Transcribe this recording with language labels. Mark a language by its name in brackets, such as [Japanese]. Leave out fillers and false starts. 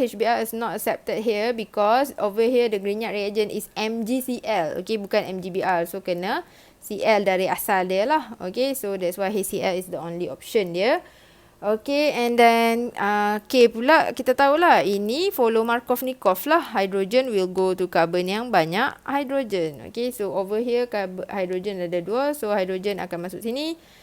[English] HBr is not accepted here because over here the Grignard reagent is MgCl. [Malay] Okay, bukan MgBr. So kena Cl dari asal dia lah. [English] Okay, so that's why HCl is the only option dia. [Malay] Okay, and then K pula kita tahulah ini [English] follow Markov-Nikov [Malay] lah. [English] Hydrogen will go to carbon [Malay] yang banyak hydrogen. [English] Okay, so over here hydrogen [Malay] ada 2. [English] So hydrogen [Malay] akan masuk sini.